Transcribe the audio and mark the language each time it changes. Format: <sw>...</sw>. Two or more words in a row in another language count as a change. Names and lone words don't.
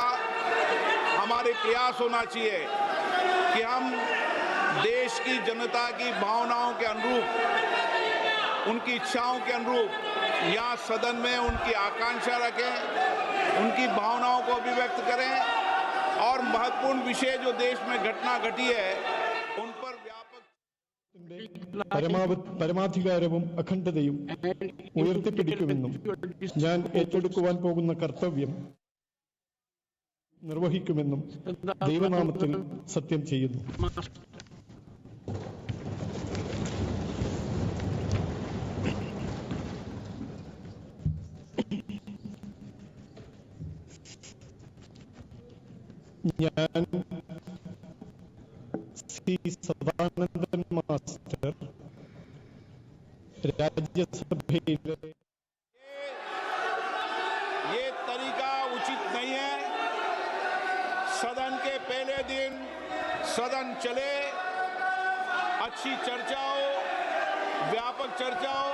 <hi>हमारे प्रयास होना चाहिए कि हम देश की जनता की भावनाओं के अनुरूप उनकी इच्छाओं के अनुरूप यहाँ सदन में उनकी आकांक्षा रखें, उनकी भावनाओं को अभिव्यक्त करें और महत्वपूर्ण विषय जो देश में घटना घटी है उन पर व्यापक</hi> <ml>പരമാധികാരവും അഖണ്ഡതയും ഉയർത്തിപ്പിടിക്കുമെന്നും ഞാൻ ഏറ്റെടുക്കുവാൻ പോകുന്ന കർത്തവ്യം നിർവഹിക്കുമെന്നും ദൈവനാമത്തിൽ സത്യം ചെയ്യുന്നു. ഞാൻ ശ്രീ സദാനന്ദൻ മാസ്റ്റർ राज्यसभा</ml> <hi>ये तरीका उचित नहीं है। सदन के पहले दिन सदन चले, अच्छी चर्चा हो, व्यापक चर्चा हो।</hi>